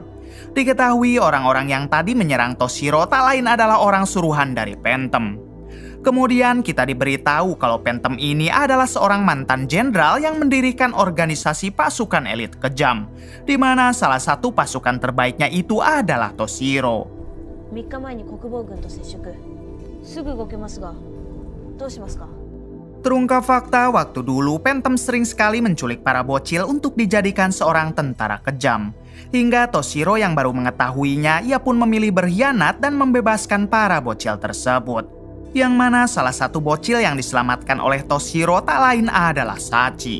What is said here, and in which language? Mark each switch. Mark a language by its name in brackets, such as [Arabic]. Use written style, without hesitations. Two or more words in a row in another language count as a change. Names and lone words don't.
[Indonesian] Diketahui orang-orang yang tadi menyerang Toshiro tak lain adalah orang suruhan dari Phantom. Kemudian kita diberitahu kalau Phantom ini adalah seorang mantan jenderal yang mendirikan organisasi pasukan elit kejam, di mana salah satu pasukan terbaiknya itu adalah Toshiro. [Japanese] 3日前に国防軍と接触。すぐ動けますが、どうしますか? [Indonesian] Terungkap fakta, waktu dulu Phantom sering sekali menculik para bocil untuk dijadikan seorang tentara kejam. Hingga Toshiro yang baru mengetahuinya, ia pun memilih berkhianat dan membebaskan para bocil tersebut. Yang mana salah satu bocil yang diselamatkan oleh Toshiro tak lain adalah Sachi.